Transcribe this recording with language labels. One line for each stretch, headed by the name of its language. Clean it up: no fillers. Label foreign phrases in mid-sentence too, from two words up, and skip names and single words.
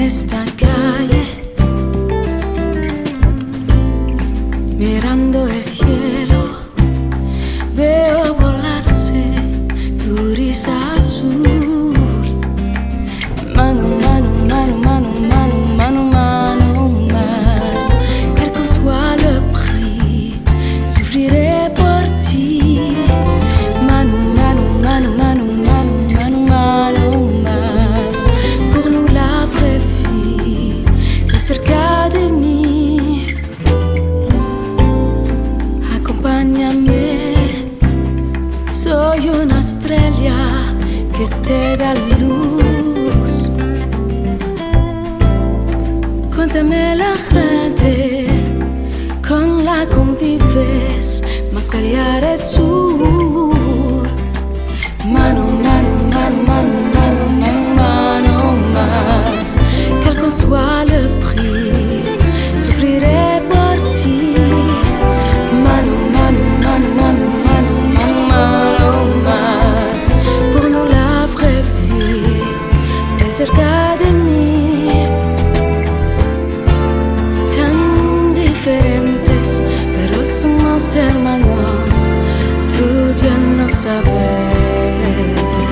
Spanish: esta calle, mirando el cielo, veo volarse tu risa azul. Mano, mano, mano, mano, mano, mano, mano, más.
French: Quel que soit le prix, souffrirai pour ti.
Spanish: Mano, mano, mano, mano, mano, mano, mano, más.
French: Pour nous la vraie vie,
Spanish: la cerca de mí. Acompáñame, soy una estrella que te da luz. Cuéntame la gente con la convives más allá del sur. Mano, mano, mano, mano, mano, mano, mano, más.
French: Quel que soit le prix, souffrirai pour ti.
Spanish: Mano, mano, mano, mano, mano, mano, mano, más.
French: Pour nous la vraie vie,
Spanish: es cerca de mí. Tan diferentes, pero somos hermanos, tú bien lo sabes.